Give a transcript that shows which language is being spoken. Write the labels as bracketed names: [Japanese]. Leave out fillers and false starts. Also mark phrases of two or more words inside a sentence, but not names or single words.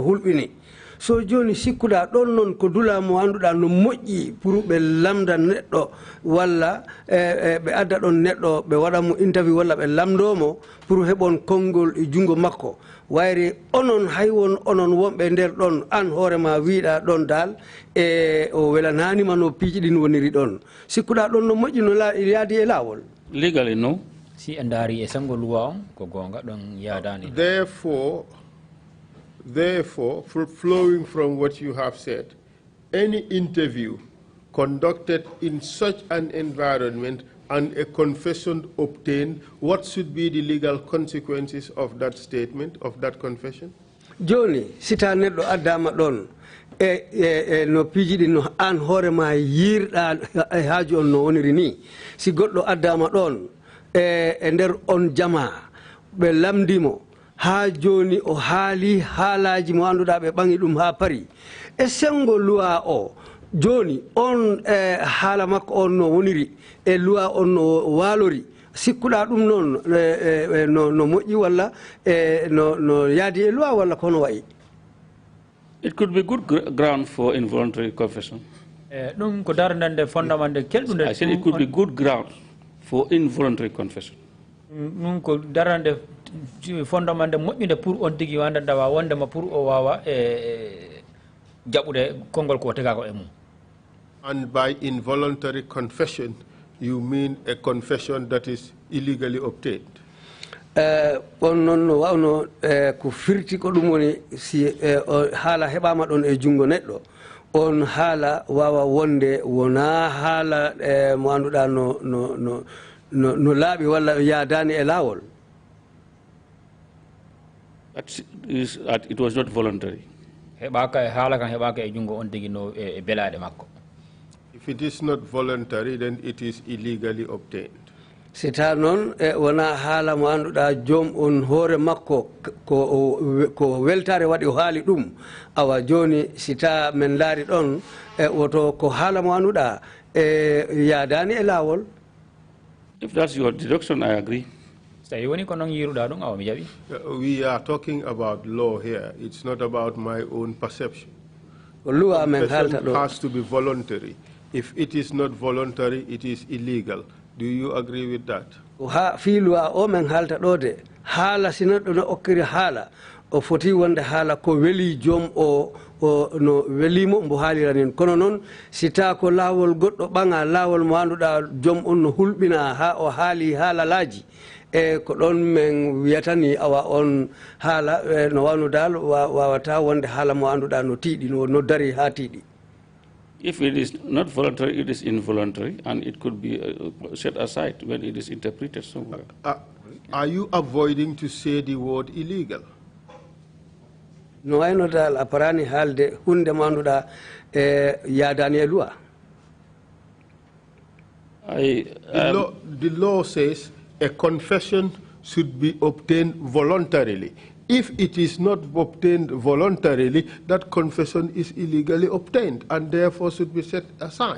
[Fula] hulɓini so joni sikkuɗa ɗon noon ko dula mo annduɗa no moƴƴi pour ɓe lamda neɗɗo walla ɓe adda ɗon neɗɗo ɓe waɗa mo interview walla ɓe lamdomo pour heɓon konngol e junngo makko wayri onon hay won onon wonɓe nder ɗon an hoorema wiiɗa ɗon dal e o welananima no piiji ɗin woniri ɗon sikkuɗa ɗon no moƴƴi no yaadi e laawol [English] legally no [Fula] si en daari e sengo loi on ko gonga ɗon yaadani [English] Therefore, flowing from what you have said, any interview conducted in such an environment and a confession obtained, what should be the legal consequences of that statement, of that confession? [Fula] Joni, sita neɗɗo addama ɗon no piiji ɗin no an hoorema yirɗa e haaju on no woniri ni si goɗɗo addama ɗon e nder on jama ɓe lamdimo ha joni o haali haalaji mo annduɗa ɓe ɓangi ɗum ha pari e sengo loi o joni on haala makko on no woniri e loi on no waalori sikkuɗa ɗum noon no moƴƴi walla no yaadi e loi walla kono wayi [English] it could be good ground for involuntary confession [Fula] ɗum ko darnande fondamande kelɗude [English] I said it could be good ground for involuntary confession [Fula] ɗum ko darnande fondamande moƴƴude pour on tigi wanda dawa wondema pour o wawa jaɓude konngol ko tegako e mum [English] and by involuntary confession you mean a confession that is illegally obtained [Fula] on noon no wawno ko firti ko ɗum woni si haala heɓama ɗon e junngo neɗɗo on haala wawa wonde wona haala mo annduɗa no laaɓi walla yaadani e laawol [English] it was not voluntary [Fula] heɓaka e haala kan heɓaka e junngo on tigi no e belaɗe makko [English] if it is not voluntary then it is illegally obtained [Fula] sita noon wona haala mo annduɗa joom on hoore makko ko weltare waɗi o haali ɗum awa joni sita men laari ɗon woto ko haala mo annduɗa yaadani e laawol [English] if that's your deduction I agree we are talking about law here. It's not about my own perception. Confession has to be voluntary. If it is not voluntary, it is illegal. Do you agree with that? [Fula] O foti wonde haala ko weli joom o no welimo mbo haaliranin kono noon sita ko laawol goɗɗo ɓaŋa laawol mo annduɗa joom on no hulɓina ha o haali haalalaji e ko ɗon men wiyatani awa on haala no wawno dal wawata wonde haala mo annduɗa no tiiɗi no dari ha tiiɗi [English] if it is not voluntary it is involuntary and it could be set aside when it is interpreted somewhere are you avoiding to say the word illegal [Fula] no wayno dal a parani haalde hunde mo annduɗa yaadani e loi [English] the law says a confession should be obtained voluntarily. If it is not obtained voluntarily, that confession is illegally obtained and therefore should be set aside.